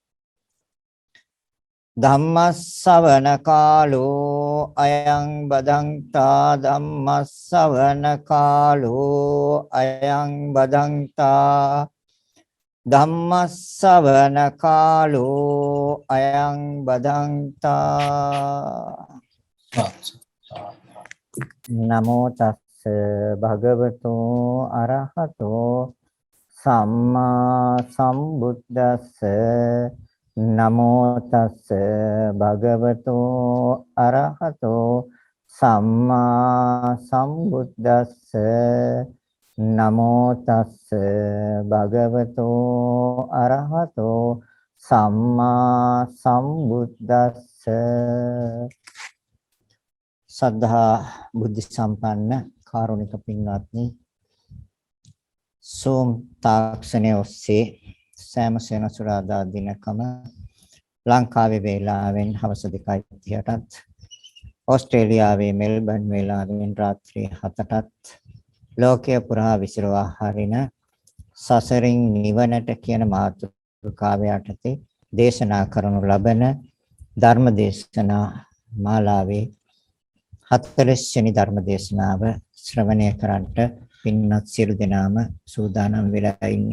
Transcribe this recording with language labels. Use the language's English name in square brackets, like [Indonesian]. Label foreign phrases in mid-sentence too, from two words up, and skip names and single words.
[Pali] ධම්මස්සවන කාලෝ අයං බදන්තා ධම්මස්සවන කාලෝ අයං බදන්තා ධම්මස්සවන කාලෝ අයං බදන්තා නමෝ තස්ස භගවතෝ අරහතෝ සම්මා සම්බුද්දස්ස නමෝ තස්ස භගවතෝ අරහතෝ සම්මා සම්බුද්දස්ස නමෝ තස්ස භගවතෝ අරහතෝ සම්මා සම්බුද්දස්ස [Sinhala] සද්ධා බුද්ධ සම්පන්න කාරුණික පින්වත්නි සෝම් තාක්ෂණයේ ඔස්සේ සෑම සෙනසුරාදා දිනකම ලංකාවේ වේලාවෙන් හවස 2:30ටත් ඕස්ට්‍රේලියාවේ මෙල්බන් වේලාවෙන් රාත්‍රී 7ටත් ලෝකයේ පුරා විසිරවා හරින සසරින් නිවනට කියන මාතෘකාව යටතේ දේශනා කරනු ලබන ධර්ම දේශනා මාලාවේ 40 වෙනි ධර්ම දේශනාව ශ්‍රවණය කරන්නට පින්වත් සියලු දෙනාම සූදානම් වෙලා ඉන්නේ.